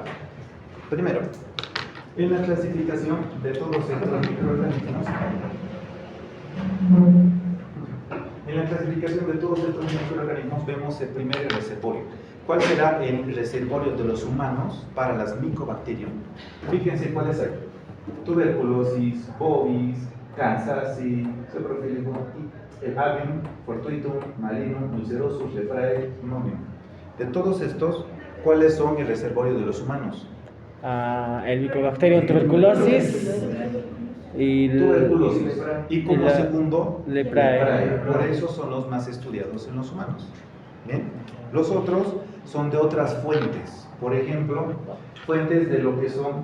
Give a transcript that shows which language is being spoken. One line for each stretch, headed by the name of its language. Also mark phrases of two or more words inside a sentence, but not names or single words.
Spanish: Primero, en la clasificación de todos estos microorganismos, vemos el primer reservorio. ¿Cuál será el reservorio de los humanos para las micobacterium? Fíjense cuáles hay: tuberculosis, bovis, cancersi, saprophilium, el avium, fortuitum, malinum, ulcerosus, leprae, pneumonium. De todos estos, ¿cuáles son el reservorio de los humanos? El Mycobacterium tuberculosis y tuberculosis. Y como segundo, leprae. Por eso son los más estudiados en los humanos. ¿Bien? Los otros son de otras fuentes. Por ejemplo, fuentes de lo que son.